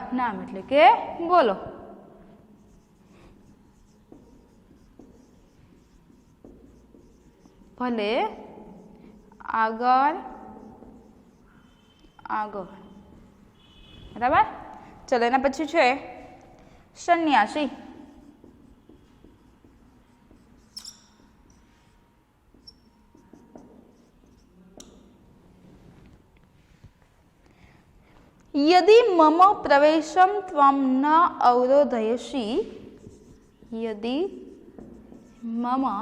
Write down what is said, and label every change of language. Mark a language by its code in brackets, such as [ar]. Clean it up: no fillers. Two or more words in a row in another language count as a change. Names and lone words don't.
[gu] નામ એટલે કે બોલો. ભલે આગળ આગળ. બરાબર. ચલો એના પછી છે સન્યાસી. [sa] यदि मम प्रवेशम त्वं न अवरोधयसि, यदि मम